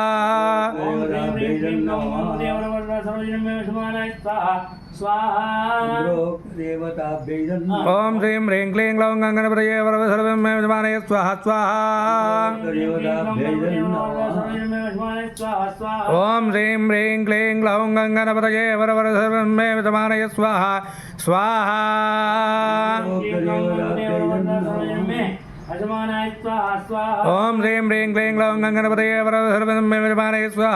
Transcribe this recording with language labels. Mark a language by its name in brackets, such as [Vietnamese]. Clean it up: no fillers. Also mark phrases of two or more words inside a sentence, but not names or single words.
[Sanskrit] ఓం హ్రీం హ్రీం క్లీం గ్లౌం గంగణపతయే వరవర సర్వం మే వశమానే. స్వాహా స్వాహా. ఓం హ్రీం హ్రీం క్లీం గ్లౌం గంగణపతయే వరవర సర్వం మే వశమానే. స్వాహా స్వాహా. स्वाहा स्वाहा ఓం హ్రీం హ్రీం క్లీం గ్లౌం గంగణపతయే వరవర సర్వం మే వితమానయ స్వాహ స్వాహ अजमानाय स्वाहा स्वाहा ఓం హ్రీం హ్రీం క్లీం గ్లౌం గంగణపతయే వరవర సర్వం మే వితమానయ స్వాహ